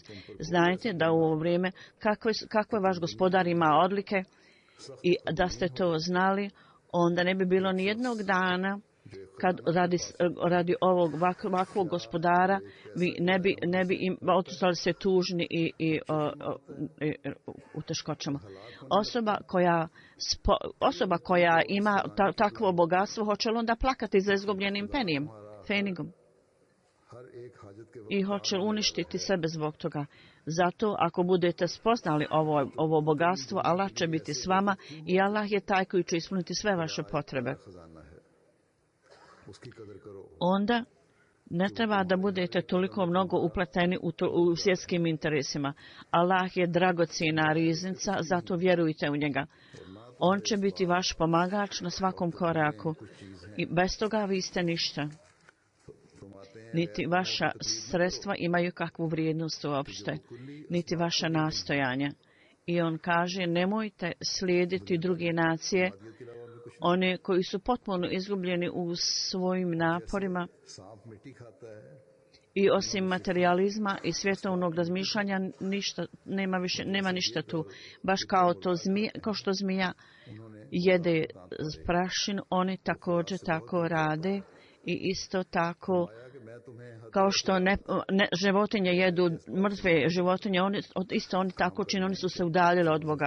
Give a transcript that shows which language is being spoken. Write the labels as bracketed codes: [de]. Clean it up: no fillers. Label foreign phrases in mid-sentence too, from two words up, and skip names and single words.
[bs] Znajte da u ovo vrijeme kakve vaš gospodar ima odlike i da ste to znali, onda ne bi bilo ni jednog dana kad radi ovog ovakvog gospodara vi ne bi im otišli se tužni i u teškoćama. Osoba koja ima takvo bogatstvo, hoće li onda plakati za izgubljenim penijem? fenigom [ur] ہر ایک حاجت کے [bs] i hoće uništiti sebe zbog toga. Zato ako budete spoznali ovo bogatstvo, Allah će biti s vama i Allah je taj koji će ispuniti sve vaše potrebe. [ur] خزانہ ہے اس کی قدر کرو [bs] Onda ne treba da budete toliko mnogo upleteni u svjetskim interesima. Allah je dragocjena riznica, zato vjerujte u njega. On će biti vaš pomagač na svakom koraku. I bez toga vi ste ništa. Niti vaša sredstva imaju kakvu vrijednost uopšte, niti vaša nastojanja. I on kaže, nemojte slijediti druge nacije, one koji su potpuno izgubljeni u svojim naporima [ur] سانپ مٹی کھاتا ہے [bs] i osim materijalizma i svjetovnog razmišljanja nema ništa tu. Baš kao što zmija jede prašin, oni također tako rade i isto tako kao što životinje jedu mrtve životinje, oni tako čine, oni su se udaljili od Boga.